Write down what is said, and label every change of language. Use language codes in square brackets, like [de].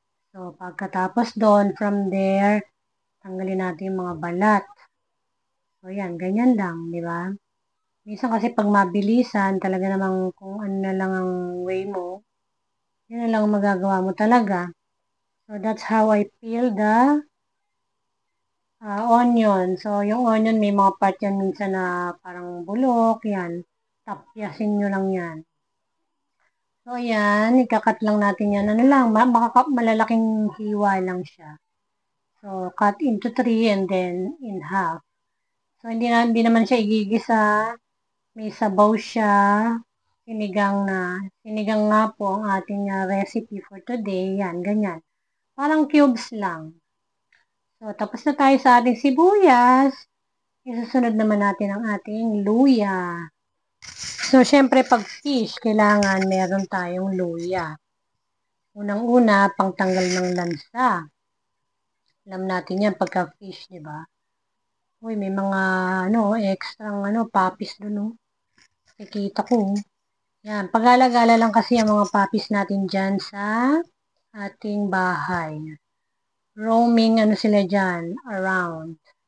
[tl] So, pagkatapos doon, [en] from there, [tl] tanggalin natin yung mga balat. So, yan. Ganyan lang, di ba? Minsan kasi pag mabilisan, talaga namang kung ano na lang ang way mo, yun na lang ang magagawa mo talaga. [en] So, that's how I peel the onion. [tl] So, yung onion, may mga part yan minsan na parang bulok, yan. Tapyasin nyo lang yan. So, ayan, ikakat lang natin yan. Ano lang, malalaking hiwa lang siya. [en] So, cut into 3 and then in half. [tl] So, hindi naman siya igigisa. May sabaw siya. Sinigang nga po ang ating recipe for today. Yan, ganyan. Parang cubes lang. So, tapos na tayo sa ating sibuyas. Isusunod naman natin ang ating luya. So, syempre pag fish, kailangan meron tayong luya. Unang-una, pangtanggal ng lansa. Alam natin yan pagka fish, di ba? Uy, may mga extrang papis doon, no? Nakikita ko. Yan, pag-alagala lang kasi ang mga papis natin dyan sa ating bahay. Roaming, sila dyan, around.